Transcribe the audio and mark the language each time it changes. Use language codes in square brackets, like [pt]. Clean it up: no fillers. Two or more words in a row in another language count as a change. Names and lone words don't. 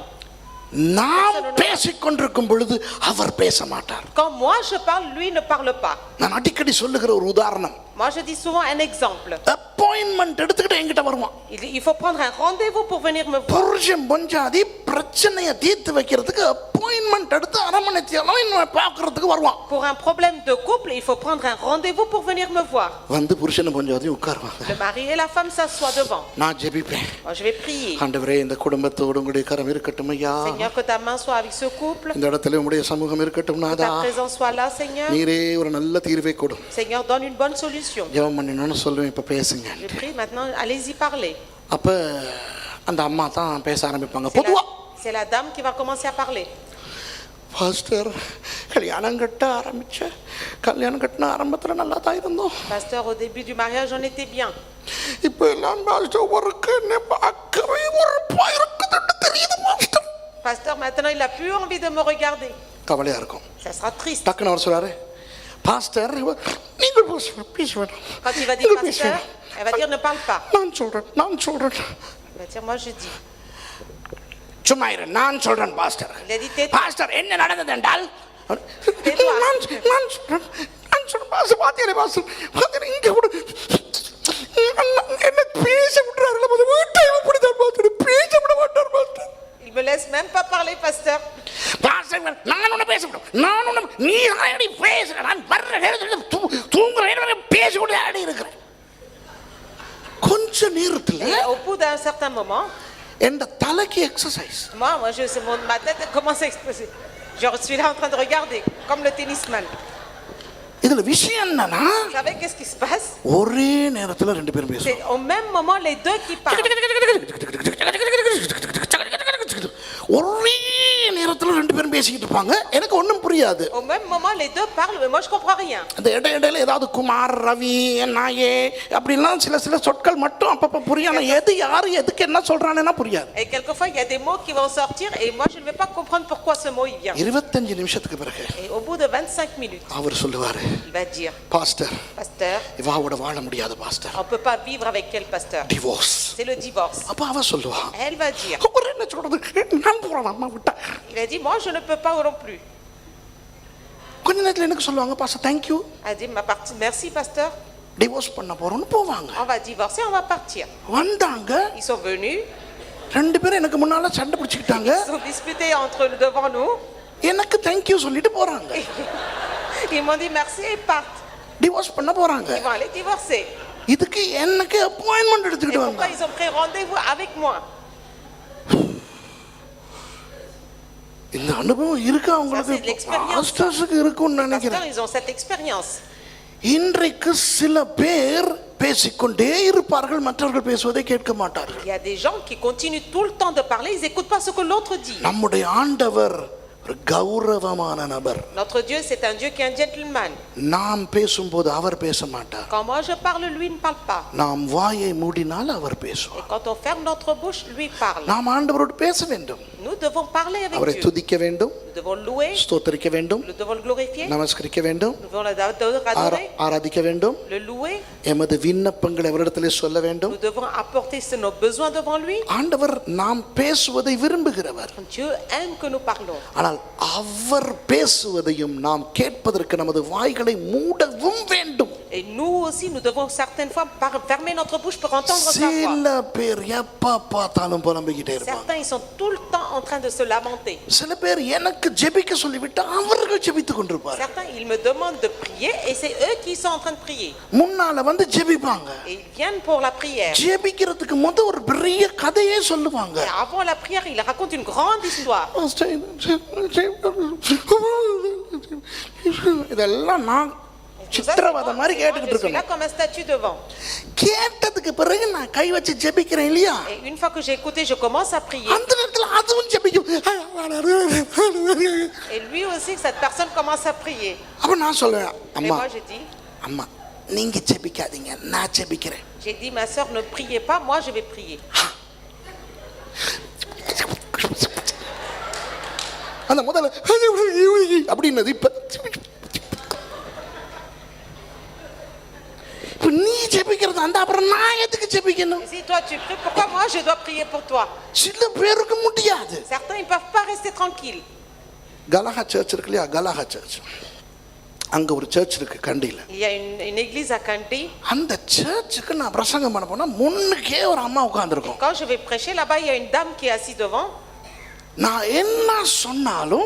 [ta] நாம் பேசிக்கொண்டிருக்கும் பொழுது அவர் பேச மாட்டார். [fr] Quand moi je parle, lui ne parle pas. [ta] நான் அடிக்கடி சொல்லுகிற ஒரு உதாரணம். [fr] Moi je dis souvent un exemple. [ta] அப்பாயின்மென்ட் எடுத்துக்கிட்டு என்கிட்ட வருவான். [fr] Il faut prendre un rendez-vous pour venir me voir. [ta] புருஷன் பொஞ்சாதி பிரச்சனையை தீர்த்து வைக்கிறதுக்கு அப்பாயின்மென்ட் எடுத்து அரமனைத்தியாலும் என்ன பார்க்கிறதுக்கு வருவான். [fr] Pour un problème de couple, il faut prendre un rendez-vous pour venir me voir. [ta] வந்து புருஷன் பொஞ்சாதி உட்காருவாங்க. [fr] Le mari et la femme s'assoient devant. [ta] நான் ஜெபிப்பேன். [fr] Moi je vais prier. [ta] ஆண்டவரே, இந்த குடும்பத்தோடு உங்களுடைய கரம் இருக்கட்டும் ஐயா. [fr] Seigneur, que ta main soit avec ce couple. [ta] இந்த இடத்துல உங்களுடைய சமூகம் இருக்கட்டும் [fr] Que [ta] நாதா. [fr] ta présence soit là, Seigneur. [ta] நீரே ஒரு நல்ல தீர்வை கொடு. [fr] Seigneur, donne une bonne solution. [ta] ஜெபம் பண்ணணும்னு சொல்லுவேன், இப்ப பேசுங்க. [fr] Je prie maintenant, allez-y parler. [ta] அப்ப அந்த அம்மா தான் பேச ஆரம்பிப்பாங்க. பொதுவா [fr] C'est la dame qui va commencer à parler. [ta] பாஸ்டர், கல்யாணம் கட்ட ஆரம்பத்துல நல்லா தான் இருந்தோம். [fr] Pasteur, au début du mariage, on était bien. [ta] இப்போ எல்லாம் பாஸ்டர் ஒருக்கு என்ன பார்க்கவே ஒரு பயிருக்கு தெரியுது பாஸ்டர். [fr] Pasteur, maintenant, il n'a plus envie de me regarder. [ta] கவலையா இருக்கும். [fr] Ça sera triste. [ta] டக்குன்னு அவர் சொல்றாரு, பாஸ்டர் நீங்கள் பேச வேண்டாம் [fr] Quand il va dire [ta] நீங்கள் பேச [fr] pasteur, [ta] வேண்டாம் [fr] elle va dire ne parle pas. [ta] நான் சொல்றேன் [fr] Elle va dire moi je dis. [ta] சும்மா இரு நான் சொல்றேன் பாஸ்டர் [fr] Il a dit tais-toi. [ta] பாஸ்டர் என்ன நடந்தது என்றால் [fr] Tais-toi. [ta] நான் சொல்றேன் பாஸ்டர் பாத்தியாரே இங்க கூட என்ன பேச விட்டுறாருல வீட்டை இப்படிதான் பாஸ்டர் பேச விட மாட்டார் பாஸ்டர் [fr] Il me laisse même pas parler, pasteur. [ta] பாஸ்டர் நான் உன்னை பேச விடும் நான் உன்னை நீ அடி பேசுற நான் வர்ற நேரத்தில் தூங்குற நேரத்தில் பேசிக்கொண்டு ஆடி இருக்கிறேன் கொஞ்ச நேரத்தில் [fr] Et au bout d'un certain moment, [ta] என் தலைக்கு எக்ஸசைஸ் [fr] ma tête commence à exploser. Je suis là en train de regarder, comme le tennisman. [ta] இதுல விஷயம் என்னன்னா [fr] Vous savez qu'est-ce qui se passe? [ta] ஒரே நேரத்துல ரெண்டு பேரும் பேசுறாங்க [fr] C'est au même moment les deux qui parlent. [ta] ஒரே நேரத்துல ரெண்டு பேரும் பேசிக்கிட்டு இருப்பாங்க எனக்கு ஒண்ணும் புரியாது [fr] Au même moment les deux parlent, mais moi je comprends rien. [ta] அந்த இடையில ஏதாவது குமார் ரவி நாயே அப்படிலாம் சில சொற்கள் மட்டும் அப்பப்ப புரியும் ஆனா எது யாரு எதுக்கு என்ன சொல்றானேன்னா புரியாது [fr] Et quelquefois il y a des mots qui vont sortir et moi je ne vais pas comprendre pourquoi ce mot il vient. [ta] 25 நிமிஷத்துக்கு பிறகு [fr] Et au bout de 25 minutes, [ta] அவர் சொல்லுவாரு [fr] il va dire [ta] பாஸ்டர் [fr] pasteur, [ta] இவாவோட வாழ முடியாது பாஸ்டர் [fr] on ne peut pas vivre avec quel pasteur? [ta] டிவோர்ஸ் [fr] C'est le divorce. [ta] அப்ப அவ சொல்லுவா [fr] Elle va dire, [ta] அவர் என்ன சொல்றது நான் போறேன் அம்மா விட்டா [fr] il a dit moi je ne peux pas non plus. [ta] கொஞ்ச நேரத்துல எனக்கு சொல்லுவாங்க [en] pastor thank you [fr] Elle a dit ma partie merci pasteur, [ta] டிவோர்ஸ் பண்ண போறோம்னு போவாங்க [fr] on va divorcer, on va partir. [ta] வந்தாங்க [fr] Ils sont venus, [ta] ரெண்டு பேரும் எனக்கு முன்னால சண்டை பிடிச்சிக்கிட்டாங்க [fr] ils ont disputé devant nous. [ta] எனக்கு தேங்க்யூ சொல்லிட்டு போறாங்க [fr] Ils m'ont dit merci et ils partent. [ta] டிவோர்ஸ் பண்ண போறாங்க [fr] Ils vont aller divorcer. [ta] இதுக்கு எனக்கு அப்பாயின்மெண்ட் [fr] Et [ta] எடுத்துக்கிட்டு [fr] pourquoi [ta] வந்தாங்க [fr] ils ont pris rendez-vous avec moi? [ta] இந்த அனுபவம் இருக்கு [fr] Ça, [ta] அவங்களுக்கு [fr] c'est de l'expérience. [ta] பாஸ்டர்ஸுக்கு இருக்கும்னு நினைக்கிறேன் [fr] Pasteurs, ils ont cette expérience. [ta] இன்றைக்கு சில பேர் பேசிக்கொண்டே இருப்பார்கள் மற்றவர்கள் பேசுவதை கேட்க மாட்டார்கள் [fr] Il y a des gens qui continuent tout le temps de parler, ils n'écoutent pas ce que l'autre dit. [ta] நம்முடைய ஆண்டவர் ஒரு கௌரவமான நபர் [fr] Notre Dieu, c'est un Dieu qui est un gentleman. [ta] நாம் பேசும்போது அவர் பேச மாட்டார் [fr] Quand moi je parle, lui ne parle pas. [ta] நாம் வாயை மூடினால் அவர் [fr] Et [ta] பேசுவார் [fr] quand on ferme notre bouche, lui parle. [ta] நாம் ஆண்டவரோடு பேச வேண்டும் [fr] Nous devons parler avec [ta] அவரை [fr] Dieu. [ta] துதிக்க வேண்டும் [fr] Nous devons le louer, [ta] ஸ்தோத்தரிக்க வேண்டும் [fr] nous devons le glorifier, [ta] நமஸ்கரிக்க வேண்டும் [fr] nous devons l'adorer, [ta] ஆராதிக்க வேண்டும் [fr] le louer. [ta] எமது விண்ணப்பங்களை அவரிடத்திலே சொல்ல வேண்டும் [fr] Nous devons apporter nos besoins devant lui. [ta] ஆண்டவர் நாம் பேசுவதை விரும்புகிறவர் [fr] Dieu aime que nous parlons. [ta] ஆனால் அவர் பேசுவதையும் நாம் கேட்பதற்கு நமது வாய்களை மூடவும் வேண்டும் [fr] Et nous aussi, nous devons certaines fois fermer notre bouche pour entendre sa voix. [ta] சில பேர் எப்ப பார்த்தாலும் புலம்பிக்கிட்டே இருப்பாங்க [fr] Certains, ils sont tout le temps en train de se lamenter. [ta] சில பேர் எனக்கு ஜெபிக்க சொல்லிவிட்டு அவர்கள் ஜெபித்துக் கொண்டிருப்பார்கள் [fr] Certains, ils me demandent de prier et c'est eux qui sont en train de prier. [ta] முன்னால வந்து ஜெபிப்பாங்க [fr] Et ils viennent pour la prière. [ta] ஜெபிக்கிறதுக்கு முத ஒரு பெரிய கதையே சொல்லுவாங்க [fr] Et avant la prière, ils racontent une grande histoire. [ta] இதெல்லாம் நான் [fr] Tout ça, [ta] சித்திரவதை மாதிரி [fr] moi, [ta] கேட்டுக்கிட்டு [fr] je suis là [ta] இருக்கணும் [fr] comme un statue devant. [ta] கேட்டதுக்கு பிறகு நான் கை வச்சு ஜெபிக்கிறேன் இல்லையா [fr] Et une fois que j'ai écouté, je commence à prier. [ta] அந்த நேரத்தில் அதுவும் ஜெபிக்கும் [fr] Et lui aussi, cette personne commence à prier. [ta] அப்ப நான் சொல்லுவேன் [fr] Et [ta] அம்மா [fr] moi, je dis, [ta] அம்மா நீங்க ஜெபிக்காதீங்க நான் ஜெபிக்கிறேன் [fr] j'ai dit, ma soeur, ne priez pas, moi je vais prier. [ta] அந்த முதல்ல அப்படின்னது இப்ப நீ ஜெபிக்கிறது அந்த அப்புறம் நான் எதுக்கு ஜெபிக்கணும் [fr] Et si toi tu pries, pourquoi moi je dois prier pour toi? [ta] சில பேருக்கு முடியாது [fr] Certains, ils ne peuvent pas rester tranquilles. [ta] கலஹா சர்ச் இருக்கு இல்லையா கலஹா சர்ச் அங்க ஒரு சர்ச் இருக்கு கண்டியில [fr] Il y a une église à Kanti. [ta] அந்த சர்ச்சுக்கு நான் பிரசங்கம் பண்ண போனா முன்னுக்கே ஒரு அம்மா உட்கார்ந்துருக்கும் [fr] Quand je vais prêcher, là-bas, il y a une dame qui est assise devant. [ta] நான் என்ன சொன்னாலும்